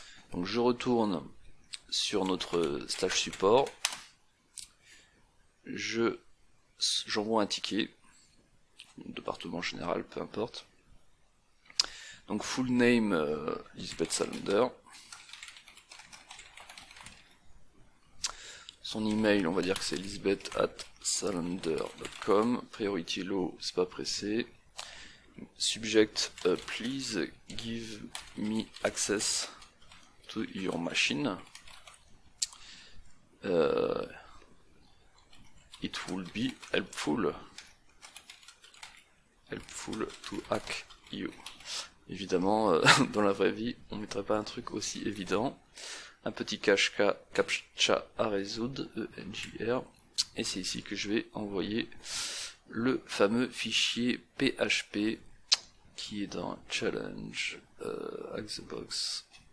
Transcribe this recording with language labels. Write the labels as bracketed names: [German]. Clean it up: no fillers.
[French] Donc je sur notre stage support, j'envoie un ticket, département général, peu importe. Donc [English] full name Lisbeth Salander. [French] Son email, on va dire que c'est lisbeth@salander.com. [English] Priority low, [French] c'est pas pressé. [English] Subject, please give me access to your machine. It will be helpful to hack you. [French] Évidemment, dans la vraie vie, on ne mettrait pas un truc aussi évident. Un petit captcha à résoudre, ENJR, et c'est ici que je vais envoyer le fameux fichier PHP qui est dans challenge, hack the box.